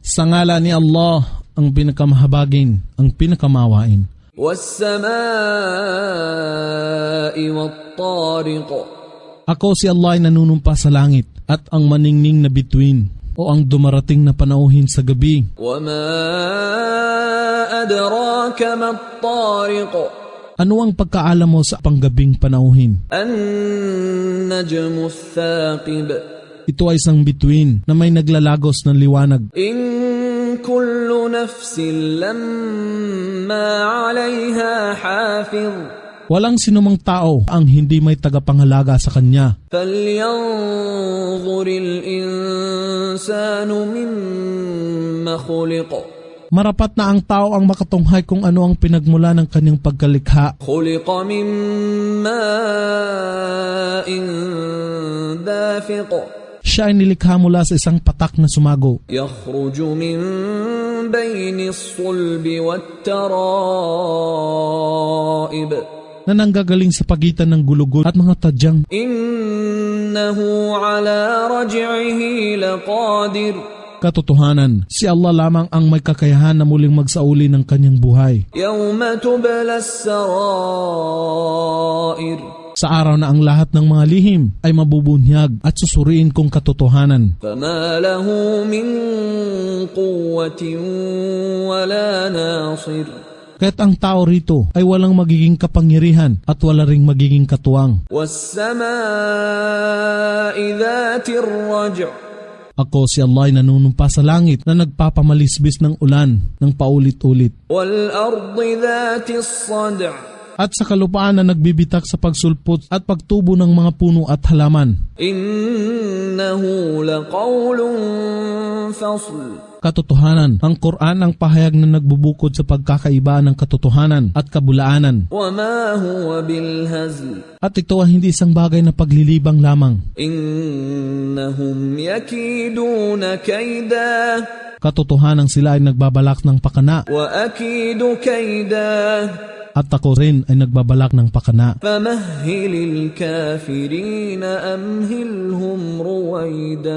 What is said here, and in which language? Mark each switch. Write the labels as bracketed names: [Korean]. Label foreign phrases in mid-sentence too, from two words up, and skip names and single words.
[Filipino] Sa ngala ni Allah, ang pinakamahabagin, ang pinakamawain. [Arabic] والسماء والطارق. [Filipino] Ako si Allah ay nanunumpa sa langit at ang maningning na bituin o ang dumarating na panauhin sa gabi. [Arabic] وما أدراك ما الطارق. [Filipino] Ano ang pagkaalam mo sa panggabing panauhin? [Arabic] النجم الثاقب. [Filipino] Ito ay isang bituin na may naglalagos ng liwanag. [Arabic] إن كل نفس لما عليها حافظ. [Filipino] Walang sinumang tao ang hindi may tagapangalaga sa kanya. [Arabic] فلينظر الإنسان مم خلق. [Filipino] Marapat na ang tao ang makatunghay kung ano ang pinagmula ng kanyang pagkalikha. [Arabic] خلق من ماء دافق. [Filipino] Siya ay nilikha mula sa isang patak na sumago. [Arabic] يخرج من بين الصلب والترائب. [Filipino] Na nanggagaling sa pagitan ng gulugod at mga tadyang. [Arabic] إنه على رجعه لقادر. [Filipino] Katotohanan, si Allah lamang ang may kakayahan na muling magsauli ng kanyang buhay. [Arabic] يوم تبلى السرائر. [Filipino] Sa araw na ang lahat ng mga lihim ay mabubunyag at susuriin kung katotohanan. [Arabic] فما له من قوة ولا ناصر. [Filipino] Kaya't ang tao rito ay walang magiging kapangyarihan at wala ring magiging katuwang. [Arabic] والسماء ذات الرجع'. [Filipino] Ako si Allah ay nanunumpa sa langit na nagpapamalisbis ng ulan ng paulit-ulit. [Arabic] والأرض ذات الصدع'. [Filipino] At sa kalupaan na nagbibitak sa pagsulpot at pagtubo ng mga puno at halaman. [Arabic] إنه لقول فصل. [Filipino] Katotohanan, ang Quran ang pahayag na nagbubukod sa pagkakaiba ng katotohanan at kabulaanan. [Arabic] وما هو بالهزل. [Filipino] At ito ay hindi isang bagay na paglilibang lamang. [Arabic] إنهم يكيدون كيدا. [Filipino] Katotohanan sila ay nagbabalak ng pakana. [Arabic] وأكيد كيدا. [Filipino] At ako rin ay nagbabalak ng pakana. [Arabic] فمهل الكافرين أمهلهم رويدا.